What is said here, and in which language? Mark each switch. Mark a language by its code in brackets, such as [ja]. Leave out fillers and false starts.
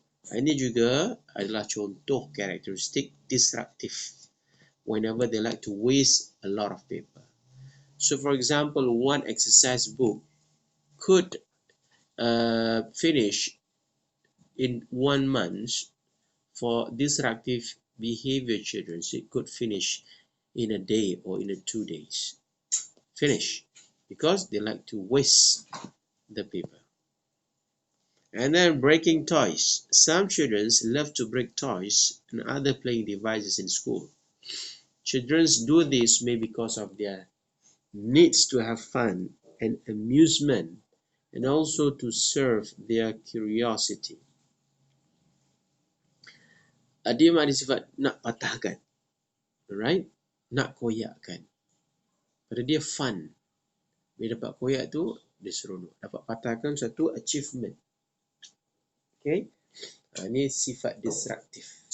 [ms] Ini juga adalah contoh karakteristik disruptive. [en] Whenever they like to waste a lot of paper. So for example, one exercise book could finish in 1 month. For disruptive behavior children, it could finish in a day or in 2 days. Finish. Because they like to waste the paper. And then breaking toys. Some children love to break toys and other playing devices in school. Children do this maybe because of their needs to have fun and amusement and also to serve their curiosity. [ms] Dia ada sifat nak patahkan. Alright? Nak koyakkan. Pada dia fun. Bila dapat koyak tu, dia seronok. Dapat patahkan satu achievement. Okay? Ini sifat disruptif.